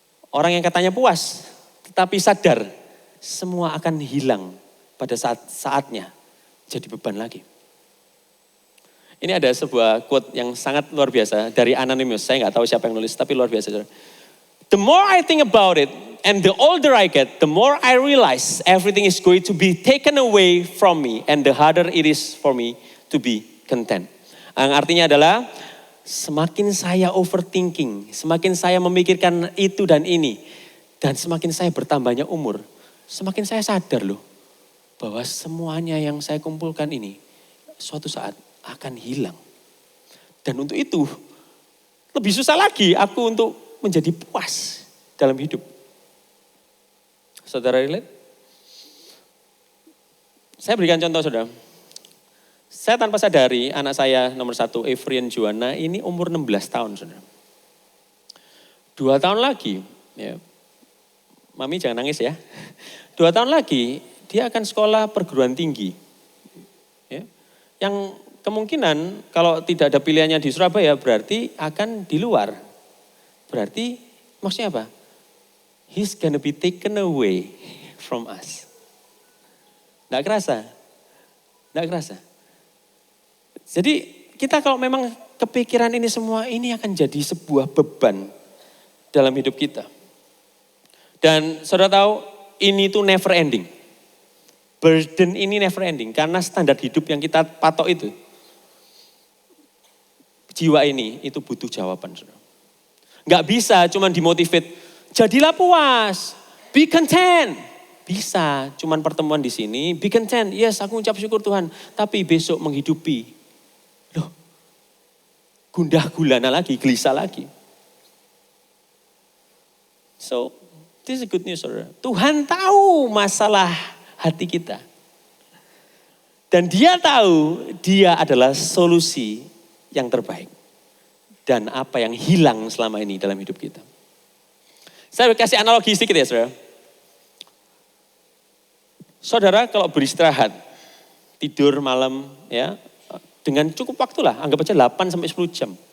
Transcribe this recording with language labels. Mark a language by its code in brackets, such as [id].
[id] Orang yang katanya puas, tetapi sadar semua akan hilang pada saatnya, jadi beban lagi. Ini ada sebuah quote yang sangat luar biasa dari Anonymous. Saya nggak tahu siapa yang nulis, tapi luar biasa. [en] The more I think about it, and the older I get, the more I realize everything is going to be taken away from me, and the harder it is for me to be content. [id] Yang artinya adalah semakin saya overthinking, semakin saya memikirkan itu dan ini, dan semakin saya bertambahnya umur, semakin saya sadar loh bahwa semuanya yang saya kumpulkan ini suatu saat akan hilang. Dan untuk itu lebih susah lagi aku untuk menjadi puas dalam hidup. Saudara relate? Saya berikan contoh saudara. Saya tanpa sadari anak saya nomor 1 Evrian Juana ini umur 16 tahun saudara. 2 tahun lagi, ya, Mami jangan nangis ya. 2 tahun lagi dia akan sekolah perguruan tinggi. Ya, yang kemungkinan kalau tidak ada pilihannya di Surabaya berarti akan di luar. Berarti maksudnya apa? [en] He's gonna be taken away from us. [id] Nggak kerasa? Nggak kerasa? Jadi kita kalau memang kepikiran ini semua, ini akan jadi sebuah beban dalam hidup kita. Dan saudara tahu, ini tuh [en] never ending. [id] Burden ini [en] never ending, [id] karena standar hidup yang kita patok itu. Jiwa ini, itu butuh jawaban saudara. Nggak bisa cuman dimotivate, jadilah puas, [en] be content. [id] Bisa, cuman pertemuan di sini, [en] be content. [id] Yes, aku ucap syukur Tuhan, tapi besok menghidupi. Loh, gundah gulana lagi, gelisah lagi. [en] So, this is good news saudara. [id] Tuhan tahu masalah hati kita. Dan dia tahu dia adalah solusi yang terbaik. Dan apa yang hilang selama ini dalam hidup kita. Saya kasih analogi sedikit ya saudara. Saudara kalau beristirahat, tidur malam ya, dengan cukup waktu lah, anggap aja 8 sampai 10 jam.